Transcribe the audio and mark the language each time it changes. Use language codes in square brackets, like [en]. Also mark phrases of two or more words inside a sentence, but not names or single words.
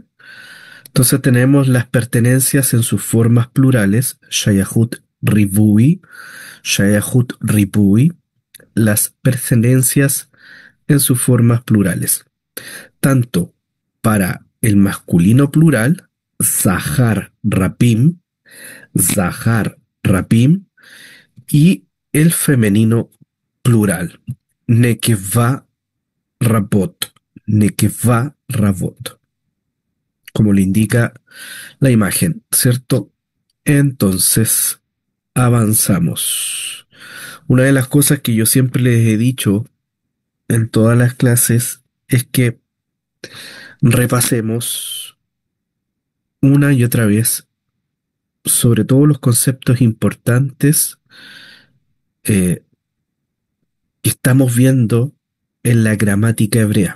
[es] Entonces tenemos las pertenencias en sus formas plurales, [he] שייכות ריבוי, [es] las pertenencias en sus formas plurales, tanto para el masculino plural, [he] זכר רבים, [es] y el femenino plural, [he] נקבה רבות, נקבה רבות, [es] como le indica la imagen, ¿cierto? Entonces, avanzamos. Una de las cosas que yo siempre les he dicho en todas las clases es que repasemos una y otra vez sobre todos los conceptos importantes eh, que estamos viendo en la gramática hebrea.